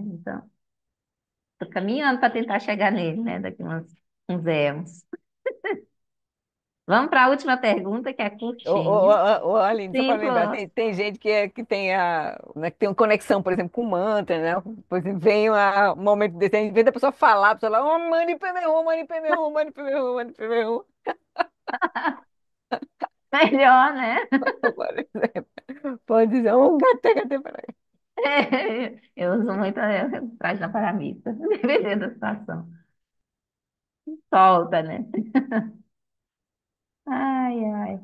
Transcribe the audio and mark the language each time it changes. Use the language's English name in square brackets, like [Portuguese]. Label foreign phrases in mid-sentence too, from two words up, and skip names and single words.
[Portuguese] Então, tô caminhando para tentar chegar nele, né? Daqui uns anos. Vamos para a última pergunta, que é curtinha. Aline, só para Sim, lembrar, Flor. tem gente que tem né, que tem uma conexão, por exemplo, com mantra, né? Por exemplo, vem um momento desse, em vez da pessoa falar, a pessoa lá, [Sanskrit] oh, mani pemehu, mani pemehu, mani pemehu, mani pemehu. [Portuguese] Melhor, né? Por exemplo, pode dizer, um [Sanskrit] gate, gate, [Portuguese] peraí. Eu uso muito a frase na paramita, dependendo da situação. Solta, né? Ai, ai.